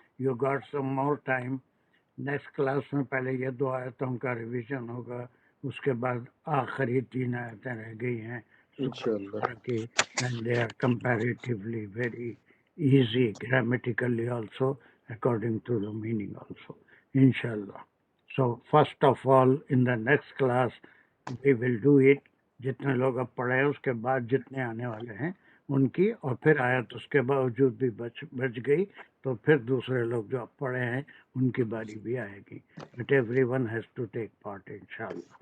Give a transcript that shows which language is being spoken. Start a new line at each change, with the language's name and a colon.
English: You got some more time.
Urdu: Next class میں پہلے یہ 2 آیتوں کا ریویژن ہوگا, اس کے بعد آخری 3 آیتیں رہ گئی ہیں
Arabic: انشاءاللہ
English: کی, and they are comparatively very easy grammatically also according to the meaning also, inshallah. So first of all in the next class we will do it.
Urdu: جتنے لوگ اب پڑھے اس کے بعد جتنے آنے والے ہیں ان کی, اور پھر آیت اس کے باوجود بھی بچ گئی تو پھر دوسرے لوگ جو اب پڑھے ہیں ان کی باری بھی آئے گی.
English: But everyone has to take part انشاءاللہ.